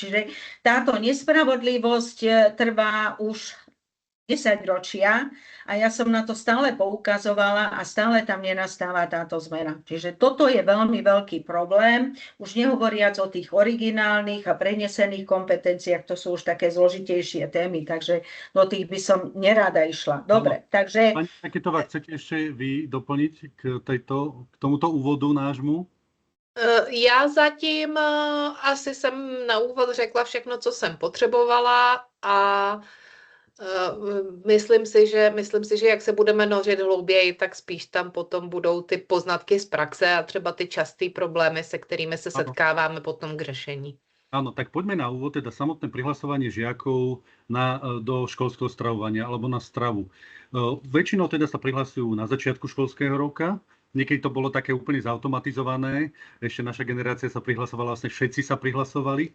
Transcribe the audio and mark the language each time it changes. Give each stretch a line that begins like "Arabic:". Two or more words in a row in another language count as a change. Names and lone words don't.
Slovak: Čiže táto nespravodlivosť trvá už 10 ročia a ja som na to stále poukazovala a stále tam nenastáva táto zmena. Čiže toto je veľmi veľký problém, už nehovoriac o tých originálnych a prenesených kompetenciách, to sú už také zložitejšie témy, takže do tých by som nerada išla. Dobre, takže... Pani Raketová, chcete ešte vy doplniť k tomuto úvodu nášmu?
Czech: Já zatím asi jsem na úvod řekla všechno, co jsem potřebovala a myslím si, že jak se budeme nořit hlouběji, tak spíš tam potom budou ty poznatky z praxe a třeba ty časté problémy, se kterými se setkáváme potom k řešení.
Slovak: Áno, tak poďme na úvod, teda samotné prihlasovanie žiakov do školského stravovania alebo na stravu. Väčšinou teda sa prihlasujú na začiatku školského roka, niekedy to bolo také úplne zautomatizované, ešte naša generácia sa prihlasovala, vlastne všetci sa prihlasovali.